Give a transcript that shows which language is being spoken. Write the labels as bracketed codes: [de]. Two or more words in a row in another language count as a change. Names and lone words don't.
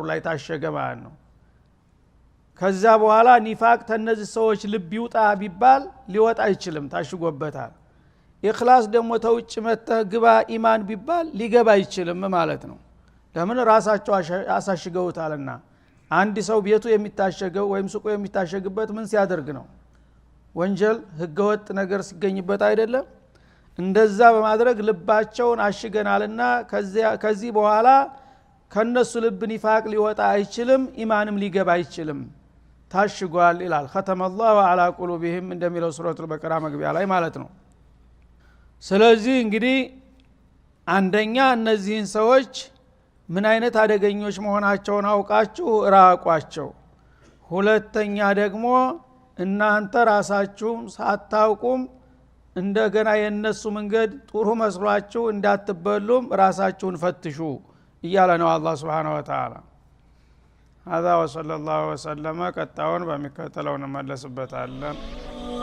[am] ላይ ታሸገ ማለት ነው። ከዛ በኋላ ኒፋቅ ተነዚህ ሰዎች ልብ ይውጣ ቢባል ሊወጣ አይችልም፣ ታሽጎበታል። ኢኽላስ ደግሞ ተውጭ መተህ ግባ ኢማን ቢባል ሊገባ አይችልም ማለት ነው። ለምን ራሳቸው አሳሽገውታልና። አንድ ሰው ቤቱ የሚታሸገው ወይም ሱቁ የሚታሸግበት ምን ሲያደርግ ነው? ወንጀል ህገወጥ ነገር ሲገኝበት አይደለም? እንደዛ በማድረግ ልባቸውን አሽገናልና ከዚህ በኋላ ከነሱ ልብ ኒፋቅ ሊወጣ አይችልም ኢማንም ሊገባ አይችልም ታሽጓል ይላል [ar] ختم الله على قلوبهم [am] እንደሚለው ሱረቱል በቀራ መግቢያ ላይ ማለት ነው ስለዚህ እንግዲህ አንደኛ እነዚህን ሰዎች ምን አይነት አደገኞች መሆናቸውን አውቃችሁ ራቋቸው ሁለተኛ ደግሞ እናንተ ራሳችሁም ሳታውቁም እንደገና የነሱ መንገድ ጥሩ መስሏችሁ እንዳትበሉም ራሳችሁን ፈትሹ እያለ ነው አላህ [ar] سبحانه وتعالى هذا وصلى الله وسلم [am] ቀጣውን በሚከተለው እንመለስበታለን